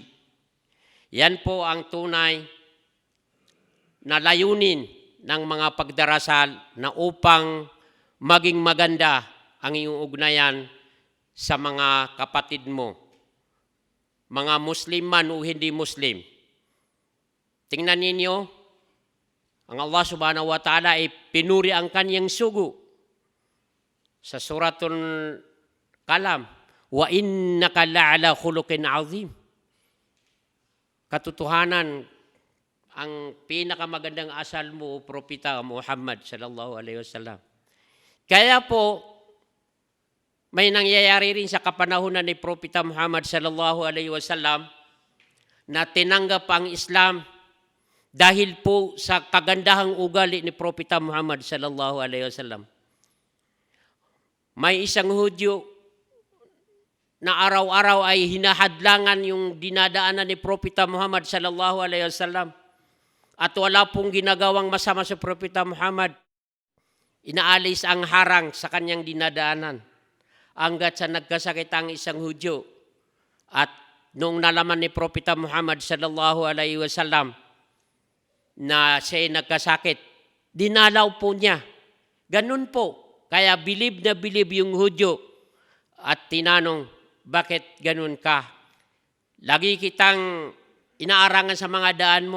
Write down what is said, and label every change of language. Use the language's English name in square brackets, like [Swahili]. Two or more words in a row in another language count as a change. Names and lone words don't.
[Filipino] Yan po ang tunay na layunin ng mga pagdarasal na upang maging maganda ang iyong ugnayan sa mga kapatid mo. Mga Muslim man o hindi Muslim. Tingnan ninyo, ang Allah [Arabic] سبحانه وتعالى [Filipino] ay pinuri ang kanyang sugo sa [Arabic] سورة القلم. وإنك لعلى خلق عظيم. [Filipino] Katotohanan, ang pinakamagandang asal mo, Propeta Muhammad [Arabic] صلى الله عليه وسلم. [Filipino] Kaya po, may nangyayari rin sa kapanahunan ni Propeta Muhammad [Arabic] صلى الله عليه وسلم [Filipino] na tinanggap ang Islam dahil po sa kagandahang ugali ni Propeta Muhammad [Arabic] صلى الله عليه وسلم. [Filipino] May isang Hudyo na araw-araw ay hinahadlangan yung dinadaanan ni Propeta Muhammad [Arabic] صلى الله عليه وسلم. [Filipino] At wala pong ginagawang masama sa Propeta Muhammad. Inaalis ang harang sa kanyang dinadaanan. Hanggat sa nagkasakit ang isang Hudyo. At noong nalaman ni Propeta Muhammad [Arabic] صلى الله عليه وسلم [Filipino] na siya nagkasakit, dinalaw po niya. Ganun po. Kaya bilib na bilib yung Hudyo. At tinanong, bakit ganun ka? Lagi kitang inaarangan sa mga daan mo.